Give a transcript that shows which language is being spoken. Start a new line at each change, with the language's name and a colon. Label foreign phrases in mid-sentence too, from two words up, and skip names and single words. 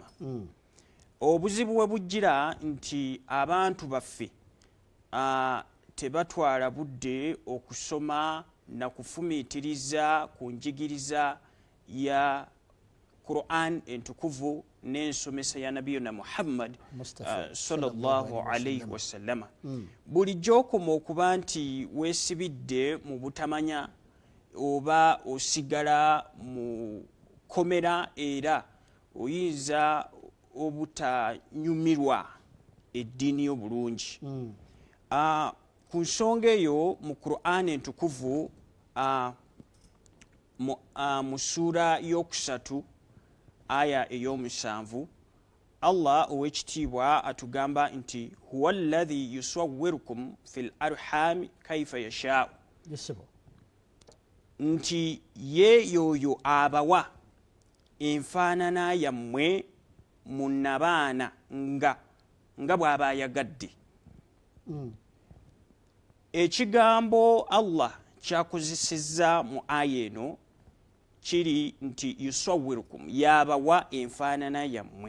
Ganda: Obuzibu we bujjira nti abantu baffe tebatwala budde okusoma na kufumiitiriza ku njigiriza ya Quran entukuvu n'ensomesa ya nabiyuna Muhammad
Arabic: صلى الله عليه وسلم.
Ganda: Bulijjo okoma okuba nti weesibidde mu butamanya oba osigala mu komera era oyinza obutanyumirwa eddiini y'obulungi. Ku nsonga eyo mu Quran entukuvu mu ssuura y'okusatu aya ey'omusanvu Allah ow'ekitiibwa atugamba nti
Arabic: هو الذي يصوركم في الأرحام كيف يشاء,
Ganda: nti ye yoyo abawa enfaanana yammwe mu nnabaana nga bw'aba ayagadde. Ekigambo Allah kyakozesezza mu aya eno kiri nti yusawwirukum, yabawa enfaanana yammwe.